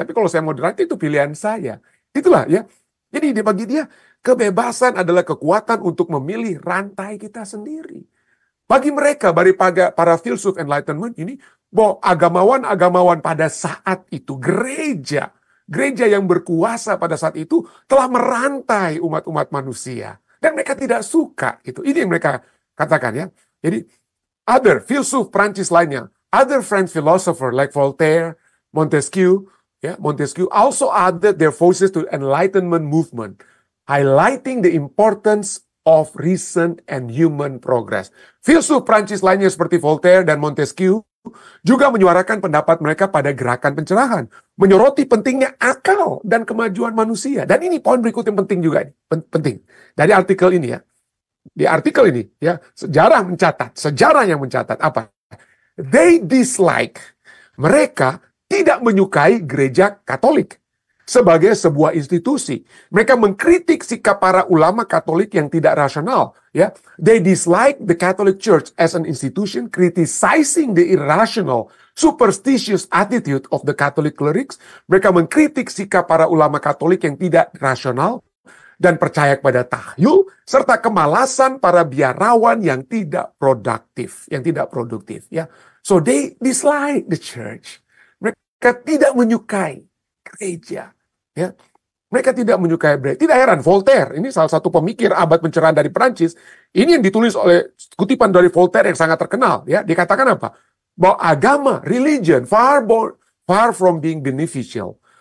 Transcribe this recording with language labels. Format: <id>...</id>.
<id>Tapi kalau saya mau dirantai, itu pilihan saya. Itulah ya. Jadi bagi dia, kebebasan adalah kekuatan untuk memilih rantai kita sendiri. Bagi mereka, para filsuf Enlightenment ini, bahwa agamawan-agamawan pada saat itu, gereja yang berkuasa pada saat itu, telah merantai umat-umat manusia. Dan mereka tidak suka. Ini yang mereka katakan ya. Jadi, filsuf Prancis lainnya,</id> <en>other French philosopher like Voltaire, Montesquieu also added their voices to Enlightenment movement, highlighting the importance of recent and human progress.</en> <id>Filsuf Prancis lainnya seperti Voltaire dan Montesquieu juga menyuarakan pendapat mereka pada gerakan pencerahan, menyoroti pentingnya akal dan kemajuan manusia. Dan ini poin berikut yang penting juga, penting dari artikel ini ya. Di artikel ini ya, sejarah yang mencatat apa?</id> <en>They dislike,</en> <id>mereka tidak menyukai gereja Katolik sebagai sebuah institusi. Mereka mengkritik sikap para ulama Katolik yang tidak rasional.</id> <en>Ya, they dislike the Catholic Church as an institution, criticizing the irrational, superstitious attitude of the Catholic clerics.</en> <id>Mereka mengkritik sikap para ulama Katolik yang tidak rasional dan percaya kepada tahyul, serta kemalasan para biarawan yang tidak produktif.</id> <en>Ya, so they dislike the church.</en> <id>Mereka tidak menyukai gereja. Ya, mereka tidak menyukai gereja. Tidak heran, Voltaire, ini salah satu pemikir abad pencerahan dari Perancis. Ini yang ditulis oleh kutipan dari Voltaire yang sangat terkenal. Ya, dikatakan apa? Bahwa agama,</id> <en>religion, far from being beneficial.</en>